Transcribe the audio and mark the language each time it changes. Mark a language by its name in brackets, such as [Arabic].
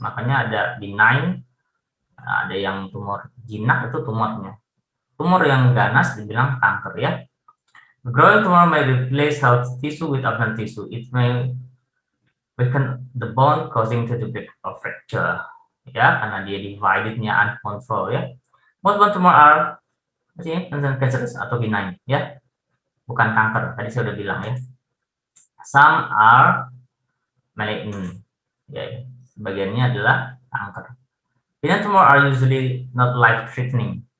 [Indonesian] Makanya ada benign, ada yang tumor jinak itu tumornya. Tumor yang ganas dibilang kanker ya. [English] The growing tumor may replace healthy tissue with abnormal tissue. It may weaken the bone causing to the break or fracture. [Indonesian] Ya, karena dia divided-nya uncontrolled ya. [English] Most bone tumor are cancerous atau benign ya. [Indonesian] Bukan kanker, tadi saya sudah bilang ya. [English] Some are malignant. [Indonesian] Ya, sebagiannya adalah kanker. [English] Benign tumor are usually not life-threatening.